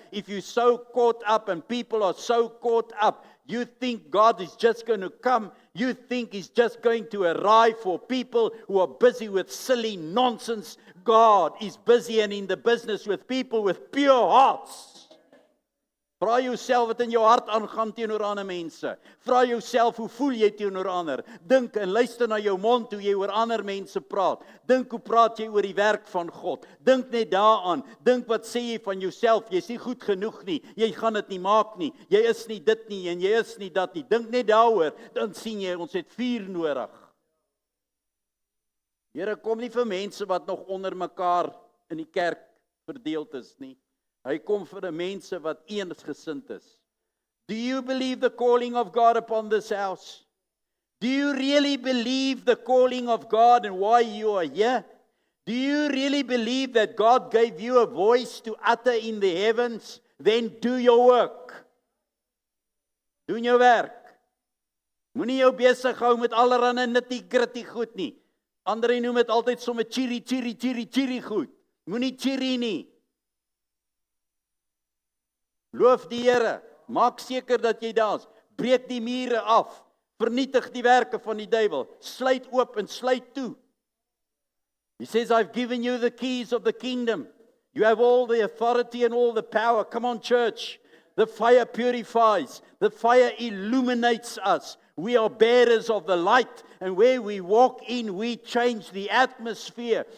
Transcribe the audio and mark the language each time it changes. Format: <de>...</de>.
<en>If you're so caught up and people are so caught up, you think God is just going to come. You think He's just going to arrive for people who are busy with silly nonsense. God is busy and in the business with people with pure hearts.</en> <af>Vra jouself wat in jou hart aangaan teenoor ander mense. Vra jouself hoe voel jy teenoor ander. Dink en luister na jou mond toe jy oor ander mense praat. Dink hoe praat jy oor die werk van God. Dink net daaraan. Dink wat sê jy van jouself. Jy's nie goed genoeg nie. Jy gaan dit nie maak nie. Jy is nie dit nie en jy is nie dat nie. Dink net daaroor. Dan sien jy ons het vuur nodig. Here, kom nie vir mense wat nog onder mekaar in die kerk verdeeld is nie. Hy kom vir 'n mense wat eensgesind is.</af> <en>Do you believe the calling of God upon this house? Do you really believe the calling of God and why you are here? Do you really believe that God gave you a voice to utter in the heavens? Then do your work.</en> <af>Doen jou werk. Moenie jou besig hou met allerlei nitty-gritty goed nie. Ander noem dit altyd sommer chiri goed. Moenie chiri nie. Loof die Here, maak seker dat jy daar is, breek die mure af, vernietig die werke van die duiwel, sluit oop en sluit toe.</af> <en>He says, I've given you the keys of the kingdom. You have all the authority and all the power. Come on, church. The fire purifies. The fire illuminates us. We are bearers of the light. And where we walk in, we change the atmosphere.</en>